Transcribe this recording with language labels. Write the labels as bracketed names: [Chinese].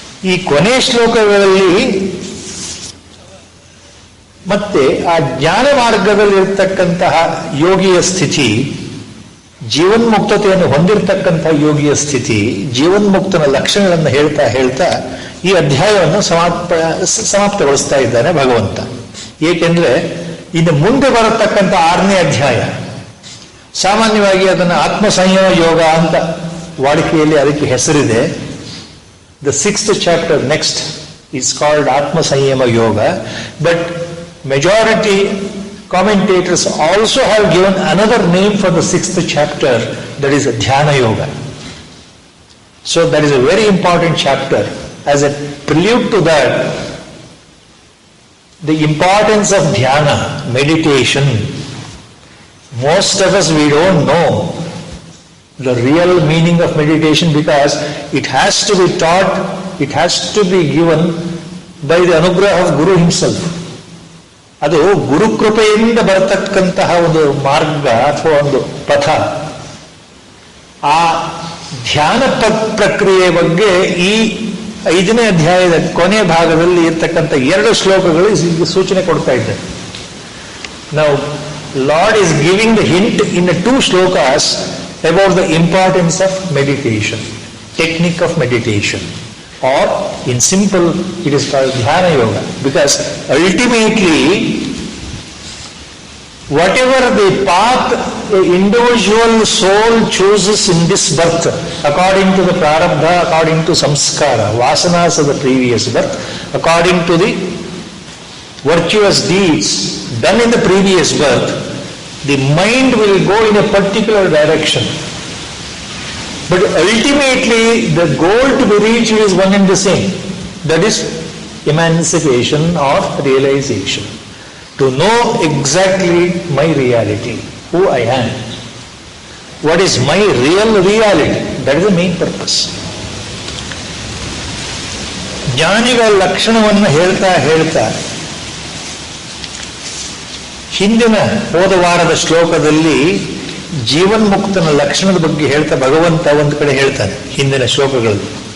[Kannada] ಈ ಕೊನೆ ಶ್ಲೋಕಗಳಲ್ಲಿ ಮತ್ತೆ ಆ ಜ್ಞಾನ ಮಾರ್ಗದಲ್ಲಿರ್ತಕ್ಕಂತಹ ಯೋಗಿಯ ಸ್ಥಿತಿ, ಜೀವನ್ಮುಕ್ತತೆಯನ್ನು ಹೊಂದಿರತಕ್ಕಂತಹ ಯೋಗಿಯ ಸ್ಥಿತಿ, ಜೀವನ್ಮುಕ್ತನ ಲಕ್ಷಣಗಳನ್ನು ಹೇಳ್ತಾ ಈ ಅಧ್ಯಾಯವನ್ನು ಸಮಾಪ್ತಗೊಳಿಸ್ತಾ ಇದ್ದಾನೆ ಭಗವಂತ. ಏಕೆಂದ್ರೆ ಇನ್ನು ಮುಂದೆ ಬರತಕ್ಕಂಥ 6ನೇ ಅಧ್ಯಾಯ, ಸಾಮಾನ್ಯವಾಗಿ ಅದನ್ನು ಆತ್ಮಸಂಯಮ ಯೋಗ ಅಂತ ವಾಡಿಕೆಯಲ್ಲಿ ಅದಕ್ಕೆ ಹೆಸರಿದೆ. [English] The 6th chapter next is called Atma Sanyama Yoga, but majority commentators also have given another name for the 6th chapter, that is Dhyana Yoga. So that is a very important chapter. As a prelude to that, the importance of dhyana, meditation. Most of us, we don't know the real meaning of meditation because it has to be taught, it has to be given by the anugraha of Guru himself. [Kannada] ಅದು ಗುರುಕೃಪೆಯಿಂದ ಬರತಕ್ಕಂತಹ ಒಂದು ಮಾರ್ಗ ಅಥವಾ ಒಂದು ಪಥ. ಆ ಧ್ಯಾನ ಪ್ರಕ್ರಿಯೆ ಬಗ್ಗೆ ಈ 5ನೇ ಅಧ್ಯಾಯದ ಕೊನೆಯ ಭಾಗದಲ್ಲಿ ಇರ್ತಕ್ಕಂಥ 2 ಶ್ಲೋಕಗಳು ಸೂಚನೆ ಕೊಡ್ತಾ ಇದ್ದಾರೆ. ನಾವು [English] Lord is giving the hint in the 2 shlokas about the importance of meditation, technique of meditation, or in simple it is called dhyana yoga, because ultimately whatever the path an individual soul chooses in this birth, according to the prarabdha, according to samskara, vasanas of the previous birth, according to the virtuous deeds done in the previous birth, the mind will go in a particular direction. But ultimately, the goal to be reached is one and the same. That is emancipation or realization. To know exactly my reality, who I am. What is my real reality? That is the main purpose. [Kannada] ಜ್ಞಾನಿಗಳ ಲಕ್ಷಣವನ್ನು ಹೇಳ್ತಾ ಹಿಂದಿನ ಹೋದ ವಾರದ ಶ್ಲೋಕದಲ್ಲಿ ಜೀವನ್ಮುಕ್ತನ ಲಕ್ಷಣದ ಬಗ್ಗೆ ಹೇಳ್ತಾ ಭಗವಂತ ಒಂದು ಕಡೆ ಹೇಳ್ತಾನೆ ಹಿಂದಿನ ಶ್ಲೋಕಗಳಲ್ಲಿ.